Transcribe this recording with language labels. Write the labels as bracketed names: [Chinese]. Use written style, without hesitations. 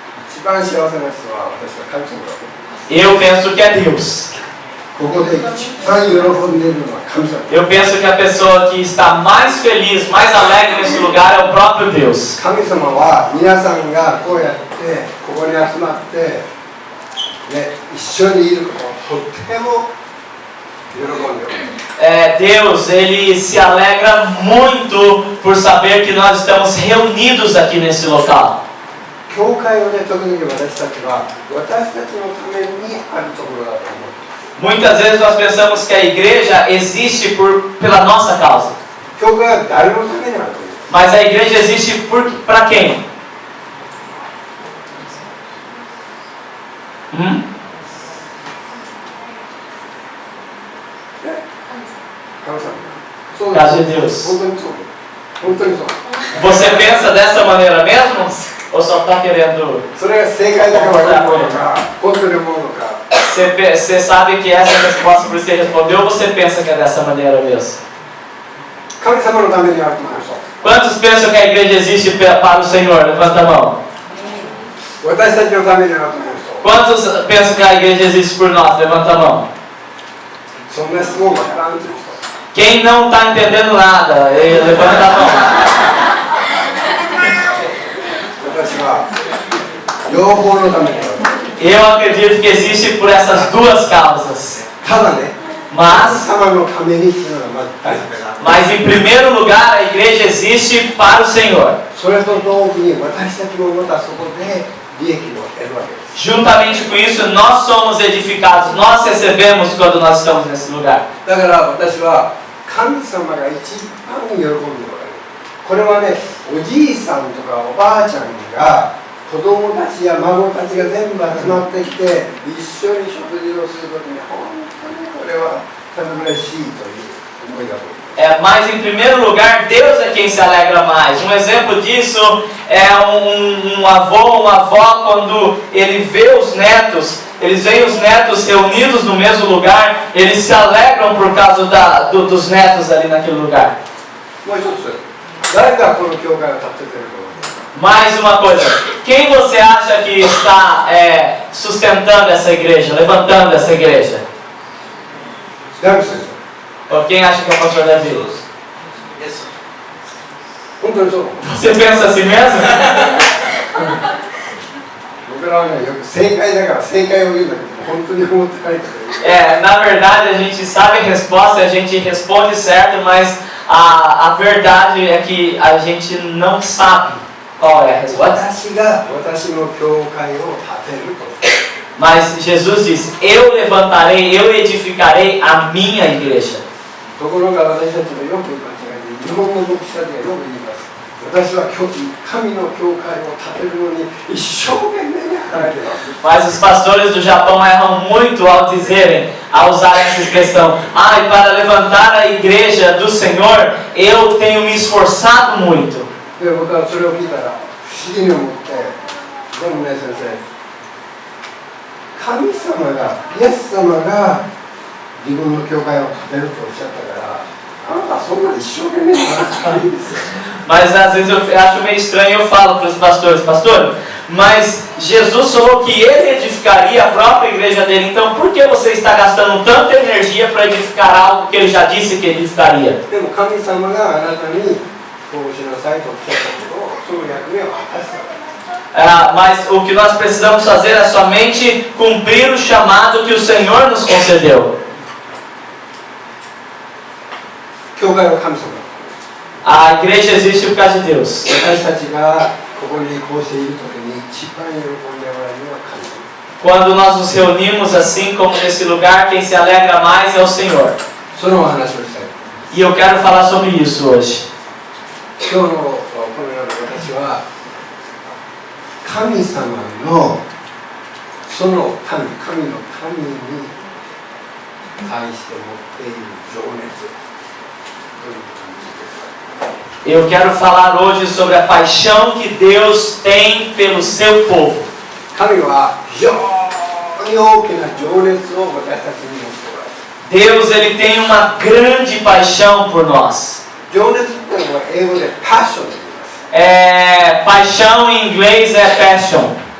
[Japanese] 一番幸せな人は私は神様だと思う。 [Portuguese] Eu penso que é Deus. [Japanese] ここで一番喜んでいるのは神様。 [Portuguese] Eu penso que a pessoa que está mais feliz, mais alegre nesse lugar é o próprio Deus. [Japanese] 神様は皆さんがこうやってここに集まって、ね、一緒にいることをとっても喜んでおります。 [Portuguese] Deus, Ele se alegra muito por saber que nós estamos reunidos aqui nesse local. [Japanese] 教会をね、特に私たちは私たちのためにあるところだと思う。 [Portuguese] Muitas vezes nós pensamos que a igreja existe pela nossa causa. [Japanese] 教会は誰のためにあると思う。 [Portuguese] Mas a igreja existe para quem? [Japanese] 神様。そう [Portuguese] Casa de Deus. [Japanese] 本当にそう。本当にそう。 [Portuguese] Você pensa dessa maneira mesmo? Ou só está querendo... [Japanese] それが正解だから思うのか、本当に思うのか。 [Portuguese] Você sabe que essa é a resposta por você respondeu ou você pensa que é dessa maneira mesmo? [Japanese] 神様のためにあると思う人。 [Portuguese] Quantos pensam que a igreja existe para o Senhor? Levanta a mão. [Japanese] 私たちのためにあると思う人。 [Portuguese] Quantos pensam que a igreja existe por nós? Levanta a mão. [Japanese] そんな質問わからんという人。 [Portuguese] Quem não está entendendo nada, levanta a mão. [Japanese] 私は両方のためにある。 [Portuguese] Eu acredito que existe por essas duas causas. [Japanese] ただね、神 [Portuguese] Mas [Japanese] 様のためにっていうのがまず大事だ。 [Portuguese] Mas em primeiro lugar, a igreja existe para o Senhor. [Japanese] それと同時に私たちもまたそこで利益を得るわけです。 [Portuguese] Juntamente com isso, nós somos edificados, nós recebemos quando nós estamos nesse lugar. [Japanese] だから私は神様が一番喜んでおられる。これはね、おじいさんとかおばあちゃんが子供たちや孫たちが全部集まってきて一緒に食事をするときに本当にこれはとても嬉しいという思いだと思います。 [Portuguese] Mas em primeiro lugar, Deus é quem se alegra mais. Um exemplo disso é um avô ou uma avó quando ele vê os netos, eles veem os netos reunidos no mesmo lugar, eles se alegram por causa dos netos ali naquele lugar. [Japanese] もう一つ、誰がこの教会を立てているか。 [Portuguese] Mais uma coisa, quem você acha que está sustentando essa igreja, levantando essa igreja? [Japanese] ダビデ先生。 [Portuguese] Ou quem acha que é o pastor Davi? [Japanese] 本当にそう。 [Portuguese] Você pensa assim mesmo? [Japanese] 僕らはね、よく正解だから正解を言うんだけど、本当に思ってないから。 [Portuguese] Na verdade a gente sabe a resposta, a gente responde certo, mas a verdade é que a gente não sabe qual é a resposta. [Japanese] 私が私の教会を建てると。 [Portuguese] Mas Jesus disse, eu levantarei, eu edificarei a minha igreja. [Japanese] ところが私たちのよく間違いで、日本の牧師たちがよく言います。私は神の教会を建てるのに一生懸命に働いています。 [Portuguese] Mas os pastores do Japão erram muito ao dizerem, ao usar essa expressão, e para levantar a igreja do Senhor, eu tenho me esforçado muito. [Japanese] で、僕はそれを見たら不思議に思って、でもね先生、神様が、イエス様が自分の教会を建てるとおっしゃったから、あなたそんな一生懸命に働かないんですよ。 [Portuguese] Mas às vezes eu acho meio estranho, eu falo para os pastores, pastor, mas Jesus falou que ele edificaria a própria igreja dele, então por que você está gastando tanta energia para edificar algo que ele já disse que edificaria? [Japanese] でも神様があなたにこうしなさいとおっしゃったことを、その役目を果たした。 [Portuguese] Mas o que nós precisamos fazer é somente cumprir o chamado que o Senhor nos concedeu. [Japanese] 教会は神様。 [Portuguese] A igreja existe por causa de Deus. [Japanese] 私たちがここにこうしているときに一番喜んでおられるのは神様。 [Portuguese] Quando nós nos reunimos assim como nesse lugar, quem se alegra mais é o Senhor. [Japanese] そのお話をしたい。 [Portuguese] E eu quero falar sobre isso hoje. [Japanese] 今日のこのような私は神様のその神の民に対して持っている情熱という感じですか。 [Portuguese] Eu quero falar hoje sobre a paixão que Deus tem pelo seu povo. [Japanese] 神は非常に大きな情熱を私たちに持っておられる。 [Portuguese] Deus, ele tem uma grande paixão por nós. [Japanese] 情熱っていうのは英語でパッションと言います。 [Portuguese] Paixão em inglês é passion.